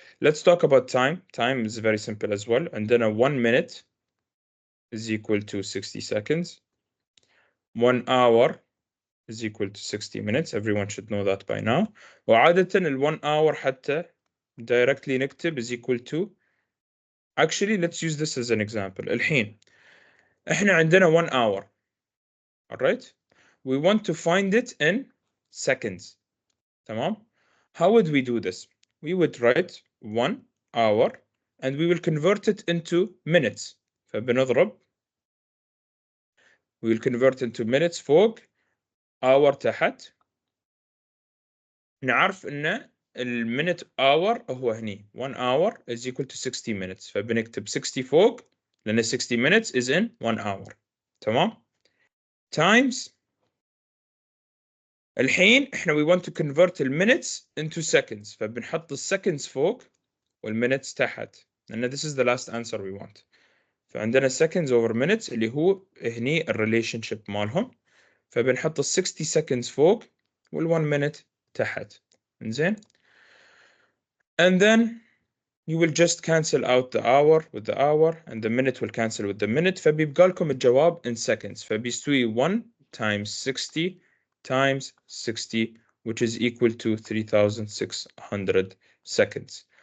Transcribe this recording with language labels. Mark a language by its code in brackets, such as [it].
[en] Let's talk about time. Time is very simple as well. And then 1 minute is equal to 60 seconds. 1 hour is equal to 60 minutes. Everyone should know that by now. [ar] وعادة ال 1 hour حتى directly نكتب is equal to. [en] Actually, let's use this as an example. [ar] الحين احنا عندنا 1 hour. Alright? [en] We want to find it in seconds. تمام? How would we do this? We would write 1 hour and we will convert it into minutes. [ar] فبنضرب. [en] We will convert into minutes [ar] فوق hour تحت نعرف ان المينت اور هو هني [en] 1 hour is equal to 60 minutes، [ar] فبنكتب 60 فوق لان [en] 60 minutes is in 1 hour. [ar] تمام. [en] times [ar] الحين احنا [en] we want to convert minutes into seconds، [ar] فبنحط [en] seconds فوق والminutes تحت لان this is the last answer we want. [ar] فعندنا [en] seconds over minutes [ar] اللي هو هني relationship مالهم، فبنحط [en] 60 seconds [ar] فوق وال1 minute تحت. إنزين. [en] and then you will just cancel out the hour with the hour and the minute will cancel with the minute، [ar] فبيبقى لكم الجواب [en] in seconds، [ar] فبيستوي [en] 1 times 60 times 60 which is equal to 3600 seconds.